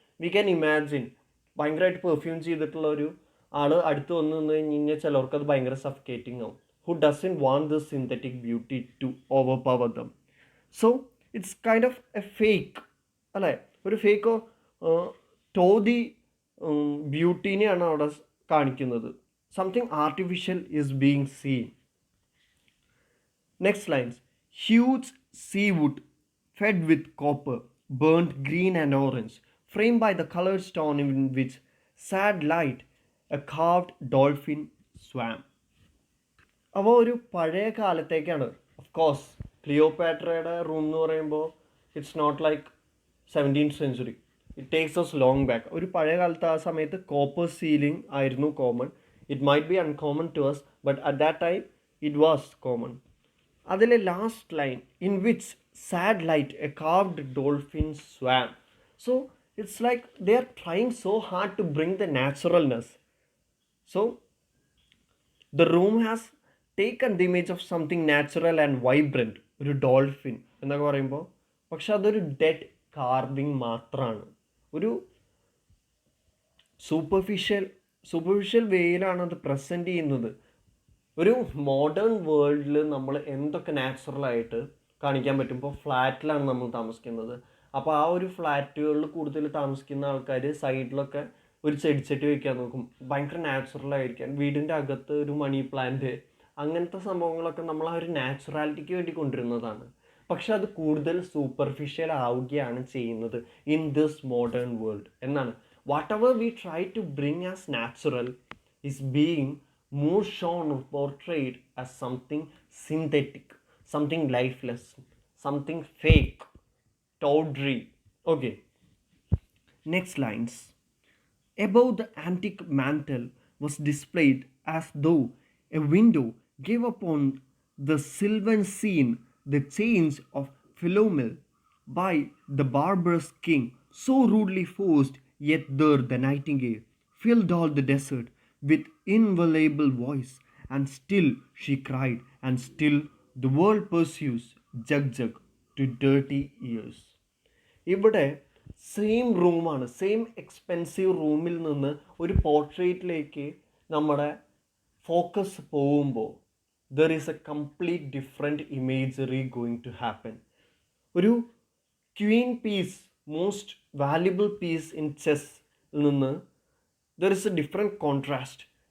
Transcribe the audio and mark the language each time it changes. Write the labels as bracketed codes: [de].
[en] we can imagine [ml] ഭയങ്കരമായിട്ട് perfume ചെയ്തിട്ടുള്ള ഒരു ആൾ അടുത്ത് വന്നു നിന്ന് കഴിഞ്ഞ് കഴിഞ്ഞാൽ ചിലർക്ക് അത് ഭയങ്കര സഫ്ക്കേറ്റിംഗ് ആവും. [en] Who doesn't want this synthetic beauty to overpower them. So it's kind of a fake [ml] അല്ലേ, ഒരു ഫേക്കോ ടോദി ബ്യൂട്ടീനെയാണ് അവിടെ കാണിക്കുന്നത്. [en] Something artificial is being seen. Next lines. Huge seawood fed with copper, burnt green and orange, framed by the colored stone in which sad light a carved dolphin swam. [ml] അപ്പോൾ ഒരു പഴയ കാലത്തേക്കാണ്. Of course ക്ലിയോപാട്രയുടെ room എന്ന് പറയുമ്പോൾ [en] It's not like 17th century. It takes us long back. [ml] ഒരു പഴയ കാലത്ത് ആ സമയത്ത് കോപ്പർ സീലിംഗ് ആയിരുന്നു common. [en] It might be uncommon to us, but at that time it was common. അതിലെ last line, in which sad light a carved dolphin swam. So it's like they are trying so hard to bring the naturalness. So the room has taken the image of something natural and vibrant, [ml] ഒരു dolphin എന്നൊക്കെ പറയുമ്പോൾ, പക്ഷെ അതൊരു dead carving മാത്രമാണ്. ഒരു superficial വേയിലാണ് അത് present ചെയ്യുന്നത്. ഒരു മോഡേൺ വേൾഡിൽ നമ്മൾ എന്തൊക്കെ നാച്ചുറലായിട്ട് കാണിക്കാൻ പറ്റും. ഇപ്പോൾ ഫ്ലാറ്റിലാണ് നമ്മൾ താമസിക്കുന്നത്. അപ്പോൾ ആ ഒരു ഫ്ലാറ്റുകളിൽ കൂടുതൽ താമസിക്കുന്ന ആൾക്കാർ സൈഡിലൊക്കെ ഒരു ചെടിച്ചട്ടി വയ്ക്കാൻ നോക്കും, ഭയങ്കര നാച്ചുറലായിരിക്കാൻ. വീടിൻ്റെ അകത്ത് ഒരു മണി പ്ലാന്റ്, അങ്ങനത്തെ സംഭവങ്ങളൊക്കെ നമ്മൾ ആ ഒരു നാച്ചുറാലിറ്റിക്ക് വേണ്ടി കൊണ്ടുവരുന്നതാണ്. പക്ഷെ അത് കൂടുതൽ സൂപ്പർഫിഷ്യൽ ആവുകയാണ് ചെയ്യുന്നത് [en] in this modern world [ml] എന്നാണ്. [en] Whatever we try to bring as natural is being more shown or portrayed as something synthetic, something lifeless, something fake, tawdry. Okay. Next lines. Above the antique mantle was displayed as though a window gave upon the sylvan scene the change of Philomel by the barbarous king, so rudely forced. Yet there the nightingale filled all the desert with inviolable voice, and still she cried, and still the world pursues jug jug to dirty ears. [ml] ഇവിടെ same റൂമാണ്, same expensive റൂമിൽ നിന്ന് ഒരു പോർട്രേറ്റിലേക്ക് നമ്മുടെ focus പോകുമ്പോൾ [en] There is a complete different imagery going to happen. ഒരു queen piece, most valuable piece in ചെസ്സിൽ നിന്ന് there is a different contrast.